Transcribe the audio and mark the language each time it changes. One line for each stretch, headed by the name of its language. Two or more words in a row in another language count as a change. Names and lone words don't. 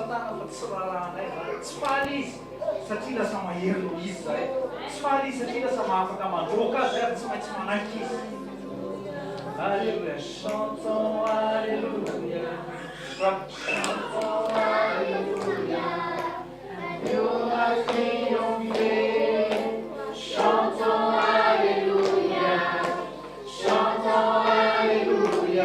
Malagasy: fa tsy rahanay zany tsy faly izy satria lasa mahery noho izy zay tsy faly izy satria lasa mahafaka mandroaka azy zay ary tsy maintsy manaky izy
French: alléluia chantons alléluia chantons alléluia Dieu a triomphé chantons alléluia chantons alléluia